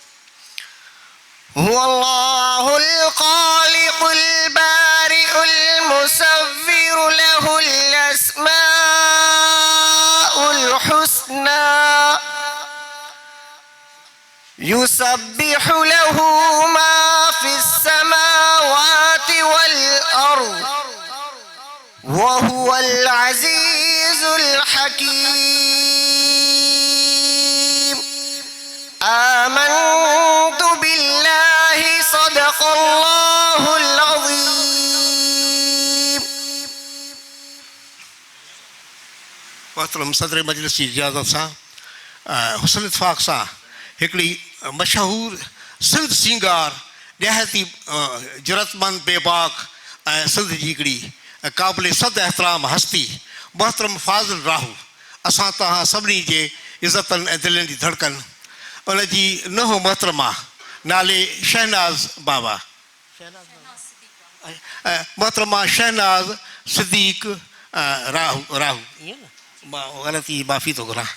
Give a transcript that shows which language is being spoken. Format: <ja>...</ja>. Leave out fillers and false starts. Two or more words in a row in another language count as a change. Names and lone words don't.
<ar>هو الله الخالق البارئ المصور له الأسماء الحسنى يسبح له ما في السماوات والأرض وهو العزيز الحكيم. آمنت بالله صدق الله العظيم.</ar> <sd>मोहतरम सदर मजलिस जी इजाज़त सां हुस्न इत्तफ़ाक़ सां हिकिड़ी मशहूरु सिंध सिंगार निहायती जुरतमंद बेबाक ऐं सिंध जी हिकिड़ी क़ाबिल सद एहतराम हस्ती मोहतरम फाज़िल राहू असां तव्हां सभिनी जे इज़तनि ऐं दिलनि जी धड़कन उन जी नुंहुं मोहतरमा नाले शहनाज़ बाबा मोहतरमा शहनाज़ सिद्दीक़ राहू ईअं न मां ग़लती माफ़ी थो घुरां।</sd>